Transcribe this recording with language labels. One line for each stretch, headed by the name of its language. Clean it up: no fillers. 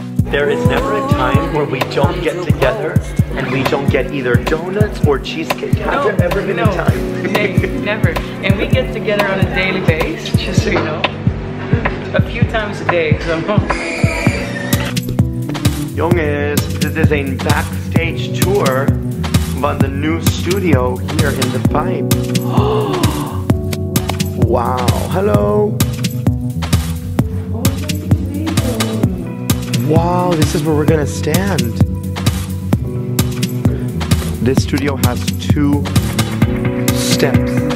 English: There is never a time where we don't get together and we don't get either donuts or cheesecake. Has there ever been a time? Never. And we get together on a daily basis, just so you know. A few times a day. So.
Dutch: Jongens, dit is een backstage tour
English: about the new studio here in the pipe. Wow. Hello. Wow, this is where we're gonna stand. This studio has 2 steps.